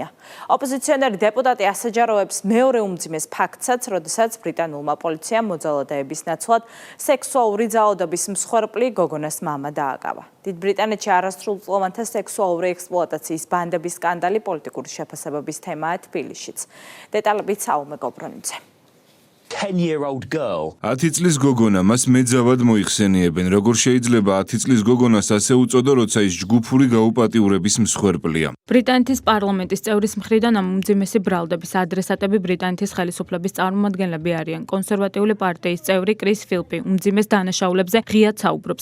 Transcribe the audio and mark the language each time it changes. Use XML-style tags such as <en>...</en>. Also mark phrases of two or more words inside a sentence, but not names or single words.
<ka>ოპოზიციონერი დეპუტატი ასაჯაროებს მეორე უმძიმეს ფაქტსაც, როდესაც ბრიტანულმა პოლიციამ მოძალადეების ნაცვლად სექსუალური ძალადობის მსხვერპლი გოგონას მამა დააკავა. დიდ ბრიტანეთში არასრულწლოვანთა სექსუალური ექსპლუატაციის ბანდების სკანდალი პოლიტიკური შეფასებების თემაა თბილისშიც. დეტალებით საუმე გობრონიძე.</ka> <en>10-year-old girl.</en> <ka>10 წლის გოგონა მას მეძავად მოიხსენიებენ. როგორ შეიძლება 10 წლის გოგონას ასე უწოდო, როცა ის ჯგუფური გაუპატიურების მსხვერპლია. ბრიტანეთის პარლამენტის წევრის მხრიდან ამ უმძიმესი ბრალდების ადრესატები ბრიტანეთის ხელისუფლების წარმომადგენლები არიან. კონსერვატიული პარტიის წევრი კრის ფილპი უმძიმეს დანაშაულებზე ღიად საუბრობს.</ka>